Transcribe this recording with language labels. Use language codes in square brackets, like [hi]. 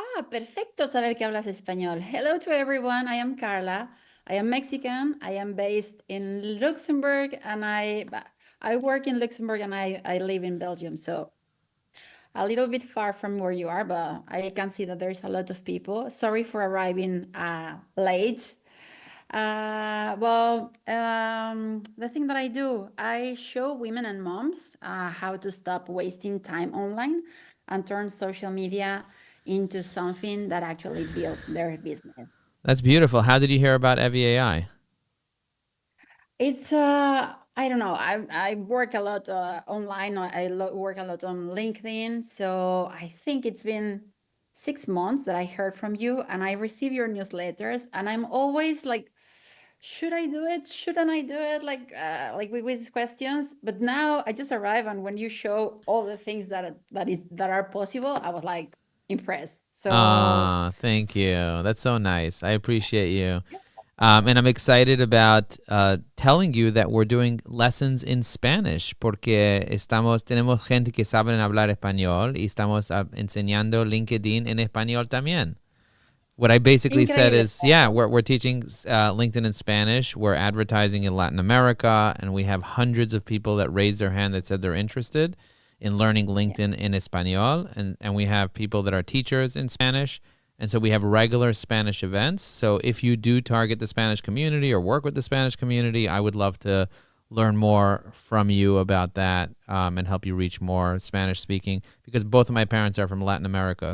[es] Perfecto saber que hablas español. [en] Hello to everyone. I am Carla. I am Mexican. I am based in Luxembourg, and I work in Luxembourg, and I live in Belgium. So a little bit far from where you are, but I can see that there's a lot of people. Sorry for arriving late. The thing that I do, I show women and moms how to stop wasting time online and turn social media into something that actually builds their business. That's beautiful. How did you hear about EviAI? It's I don't know. I work a lot online. I work a lot on LinkedIn. So I think it's been 6 months that I heard from you, and I receive your newsletters, and I'm always like, should I do it? Shouldn't I do it? Like with these questions. But now I just arrive, and when you show all the things that are possible, I was like impressed. So thank you. That's so nice. I appreciate you. And I'm excited about telling you that we're doing lessons in Spanish [es] porque tenemos gente que saben hablar español y estamos enseñando LinkedIn en español también. [en] What I basically said is, we're teaching LinkedIn in Spanish. We're advertising in Latin America, and we have hundreds of people that raised their hand that said they're interested in learning LinkedIn in Espanol, and we have people that are teachers in Spanish. And so we have regular Spanish events. So if you do target the Spanish community or work with the Spanish community, I would love to learn more from you about that and help you reach more Spanish speaking, because both of my parents are from Latin America.